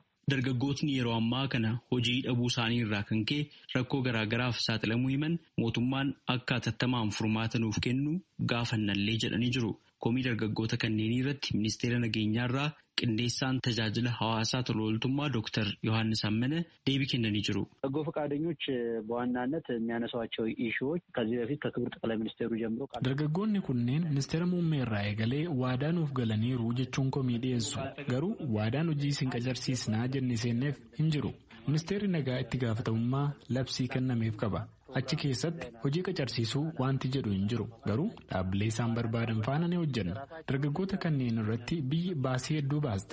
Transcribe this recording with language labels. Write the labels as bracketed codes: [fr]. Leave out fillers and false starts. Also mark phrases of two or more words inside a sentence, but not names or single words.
[om] Dargaggootni yeroo ammaa kana hojii dhabuu isaanii irraa kan ka'e rakkoo garaagaraaf saaxilamuu himan mootummaan akka hatattamaan furmaata nuuf kennu gaafannallee jedhanii jiru. Komii dargaggoota kanneenii irratti ministeera nageenyaa irraa qindeessaan tajaajila hawaasaa tola ooltummaa Dr. Yohaannis Ammane deebii kennanii jiru. [am] በጎ ፈቃደኞች በዋናነት የሚያነሷቸው ኢሹዎች ከዚህ በፊት ከክቡር ጠቅላይ ሚኒስቴሩ ጀምሮ [om] dargaggoonni kunneen ministeera muummee irraa eegalee waadaa nuuf galaniiru jechuun komii dhiyeessu. Garuu waadaan hojii isin qacarsiisnaa jennee seenneef hin jiru. Ministeerri nagaa itti gaafatamummaa labsii kennameef qaba. Achi keessatti hojii qacarsiisuu wanti jedhu hin jiru. Garuu dhaabbilee isaan barbaadan faana ni hojjenna. Dargaggoota kanneen irratti biyyi baasii hedduu baaste.